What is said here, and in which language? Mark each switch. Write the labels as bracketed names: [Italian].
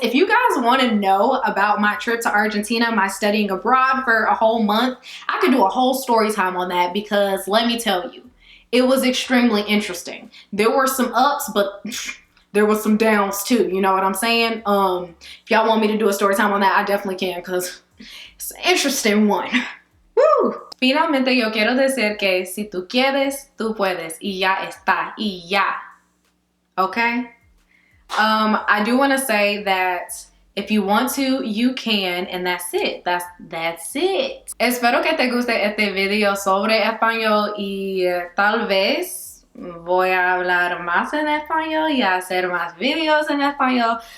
[English] If you guys want to know about my trip to Argentina, my studying abroad for a whole month, I could do a whole story time on that, because let me tell you, it was extremely interesting. There were some ups, but there was some downs too. You know what I'm saying? If y'all want me to do a story time on that, I definitely can, because it's an interesting one. Woo! [Spanish] Finalmente yo quiero decir que si tú quieres, tú puedes. Y ya está. Y ya. Okay? [English] I do want to say that if you want to, you can, and that's it. That's it. [Spanish] Espero que te guste este video sobre español, y tal vez voy a hablar más en español y a hacer más videos en español.